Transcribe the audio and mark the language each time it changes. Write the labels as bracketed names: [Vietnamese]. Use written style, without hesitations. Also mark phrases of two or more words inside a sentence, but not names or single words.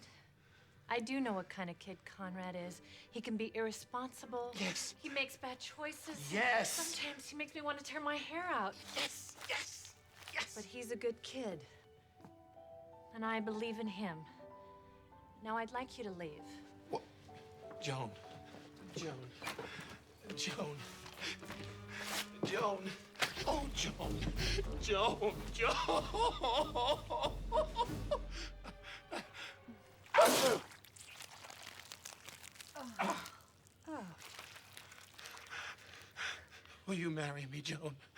[English] I do know what kind of kid Conrad is. He can be irresponsible. Yes. He makes bad choices. Yes. Sometimes he makes me want to tear my hair out. Yes, yes, yes. But he's a good kid. And I believe in him. Now I'd like you to leave. What? Joan. Joan. Joan. Joan. Oh, Joan. Joan. Joan. Will you marry me, Joan?